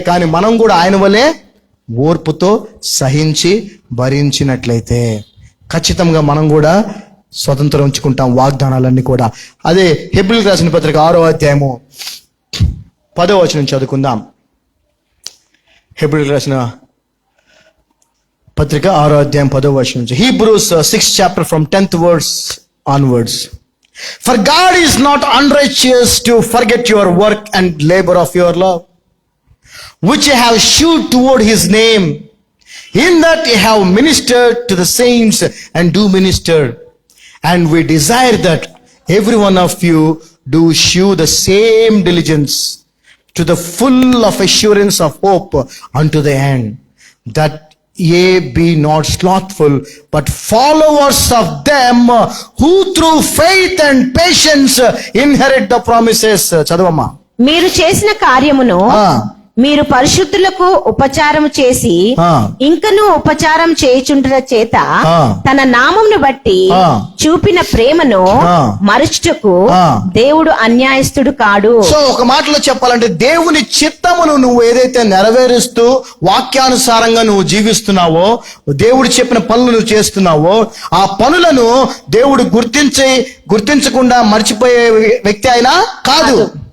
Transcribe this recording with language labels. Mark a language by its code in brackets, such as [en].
[te] కానీ మనం కూడా ఆయన వలె ఓర్పుతో సహించి భరించినట్లయితే ఖచ్చితంగా మనం కూడా స్వతంత్రించుకుంటాం వాగ్దానాలన్నీ కూడా. అదే హెబ్రీయులకు రాసిన పత్రిక 6వ అధ్యాయము 10వ వచనం చదువుకుందాం. హెబ్రీయులకు రాసిన పత్రిక 6వ అధ్యాయం 10వ వచనం నుంచి. [en] Hebrews 6th chapter from 10th verse onwards. For God is not unrighteous to forget your work and labor of your love, which you have shewed toward his name, in that you have ministered to the saints and do minister. And we desire that every one of you do shew the same diligence to the full of assurance of hope unto the end, that ye be not slothful, but followers of them who through faith and patience inherit the promises. [te] చదవమ్మా. మీరు చేసిన కార్యమును మీరు పరిశుద్ధులకు ఉపచారము చేసి ఇంకను ఉపచారం చేయుచుండుట చేత తన నామమును బట్టి చూపిన ప్రేమను మరుచుటకు దేవుడు అన్యాయస్తుడు కాడు. సో ఒక మాటలో చెప్పాలంటే, దేవుని చిత్తమును నువ్వు ఏదైతే నెరవేరుస్తూ వాక్యానుసారంగా నువ్వు జీవిస్తున్నావో, దేవుడు చెప్పిన పనులు నువ్వు చేస్తున్నావో, ఆ పనులను దేవుడు గుర్తించకుండా మర్చిపోయే వ్యక్తి అయినా కాదు.